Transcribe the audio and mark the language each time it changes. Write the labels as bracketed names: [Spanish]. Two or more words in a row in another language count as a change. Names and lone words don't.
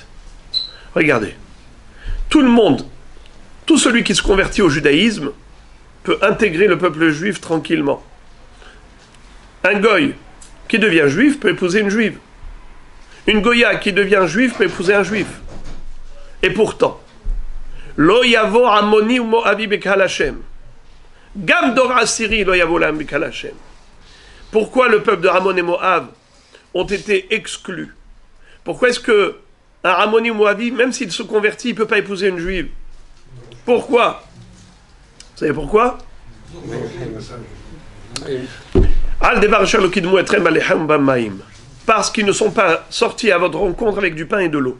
[French] Regardez, tout le monde, tout celui qui se convertit au judaïsme peut intégrer le peuple juif tranquillement. Un goy qui devient juif peut épouser une juive. Une goya qui devient juive peut épouser un juif. Et pourtant, [Hebrew] לא יבוא עמוני ומואבי בקהל השם. גם דור עשירי לא יבוא להם בקהל השם. [French] Pourquoi le peuple de Ramon et Moab ont été exclus? Pourquoi est-ce que un Ramoni ou Moabi, même s'il se convertit, il ne peut pas épouser une juive? Pourquoi? Vous savez pourquoi? Parce qu'ils ne sont pas sortis à votre rencontre avec du pain et de l'eau.